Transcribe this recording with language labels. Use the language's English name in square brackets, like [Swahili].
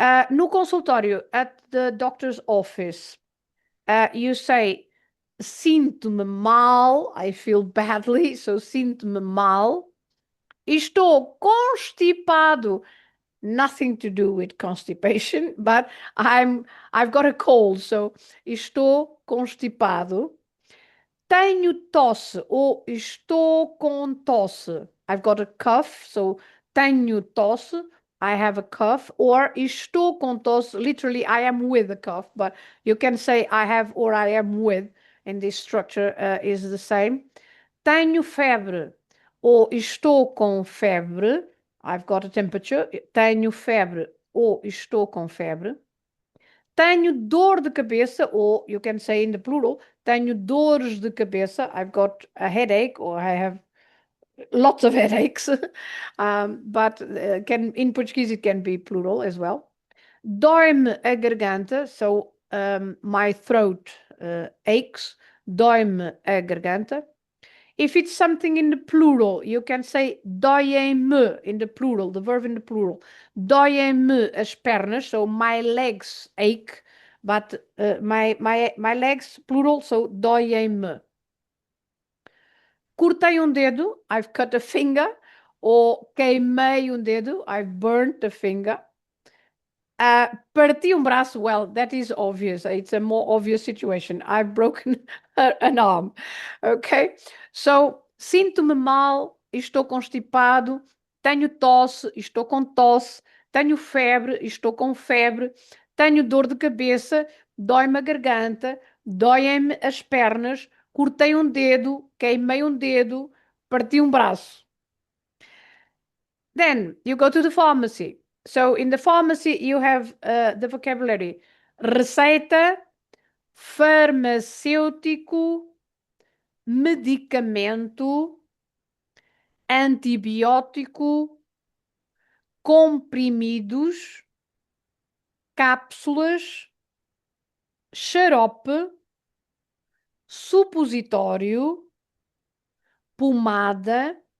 [Portuguese] No consultório, [English] at the doctor's office, you say, [Portuguese] sinto-me mal, [English] I feel badly, so sinto-me mal. [Portuguese] Estou constipado. [English] Nothing to do with constipation, but I've got a cold, so [Portuguese] estou constipado. Tenho tosse ou estou com tosse. [English] I've got a cough, so [Portuguese] tenho tosse. [English] I have a cough. Or [Portuguese] estou com tosse. [English] Literally, I am with a cough, but you can say I have or I am with, and this structure is the same. [Portuguese] Tenho febre ou estou com febre. [English] I've got a temperature. [Portuguese] Tenho febre ou estou com febre. Tenho dor de cabeça, [English] or you can say in the plural, [Portuguese] tenho dores de cabeça. [English] I've got a headache, or I have lots of headaches. But in Portuguese it can be plural as well. [Portuguese] Dói-me a garganta, [English] so my throat aches. [Portuguese] Dói-me a garganta. [English] If it's something in the plural, you can say dói-me in the plural, the verb in the plural. [Portuguese] Dói-me as pernas, [English] so my legs ache, but my legs plural, so dói-me. [Portuguese] Cortei dedo, [English] I've cut a finger, or [Portuguese] queimei dedo, [English] I've burnt a finger. [Portuguese] Parti braço, [English] well, that is obvious. It's a more obvious situation. I've broken an arm. Okay? So, [Portuguese] sinto-me mal, estou constipado, tenho tosse, estou com tosse, tenho febre, estou com febre, tenho dor de cabeça, dói-me a garganta, dói-me as pernas, cortei dedo, queimei dedo, parti braço. [English] Then you go to the pharmacy. So in the pharmacy, you have the vocabulary [Portuguese] receita, farmacêutico, medicamento, antibiótico, comprimidos, cápsulas, xarope, supositório, pomada,